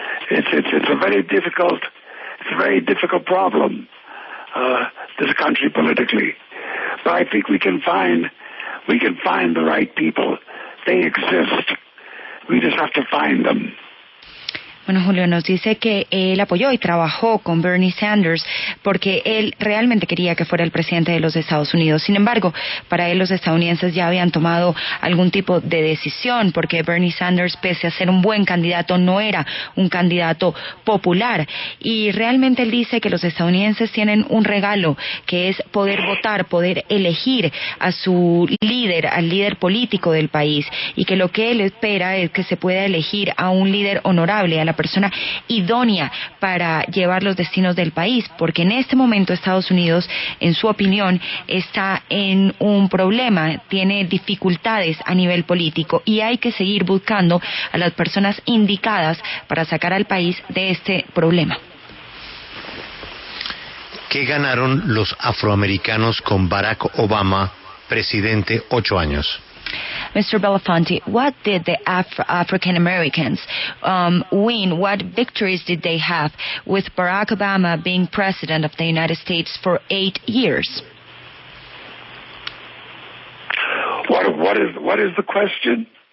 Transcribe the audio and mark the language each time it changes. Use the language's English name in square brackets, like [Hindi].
[English] It's a very difficult problem, this country politically. But I think we can find the right people. They exist. We just have to find them. [Spanish] Bueno, Julio nos dice que él apoyó y trabajó con Bernie Sanders porque él realmente quería que fuera el presidente de los Estados Unidos. Sin embargo, para él los estadounidenses ya habían tomado algún tipo de decisión porque Bernie Sanders, pese a ser un buen candidato, no era un candidato popular. Y realmente él dice que los estadounidenses tienen un regalo, que es poder votar, poder elegir a su líder, al líder político del país, y que lo que él espera es que se pueda elegir a un líder honorable, a la persona idónea para llevar los destinos del país, porque en este momento Estados Unidos, en su opinión, está en un problema, tiene dificultades a nivel político y hay que seguir buscando a las personas indicadas para sacar al país de este problema. ¿Qué ganaron los afroamericanos con Barack Obama, presidente, 8 años? [English] Mr. Belafonte, what did the African Americans win? What victories did they have with Barack Obama being president of the United States for 8 years? What is the question?